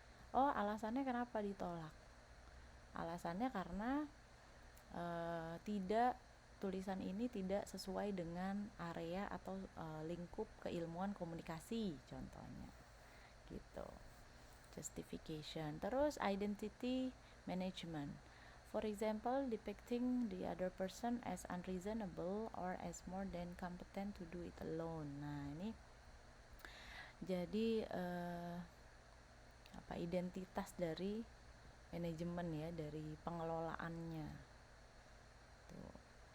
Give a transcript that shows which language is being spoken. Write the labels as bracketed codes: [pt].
[id] Oh alasannya kenapa ditolak, alasannya karena tidak, tulisan ini tidak sesuai dengan area atau lingkup keilmuan komunikasi contohnya gitu. [en] Justification. Terus identity management, for example depicting the other person as unreasonable or as more than competent to do it alone. [id] Nah ini jadi apa, identitas dari manajemen ya, dari pengelolaannya tuh.